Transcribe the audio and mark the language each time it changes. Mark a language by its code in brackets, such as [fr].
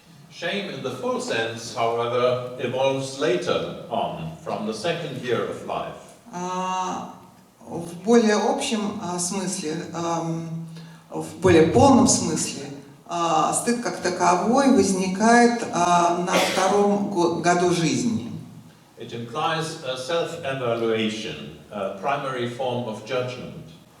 [en] Shame in the full sense, however, evolves later on, from the second year of life. [ru] В более общем смысле, в более полном смысле, стыд как таковой возникает на втором году жизни. [en] It implies a self-evaluation, a primary form of judgment.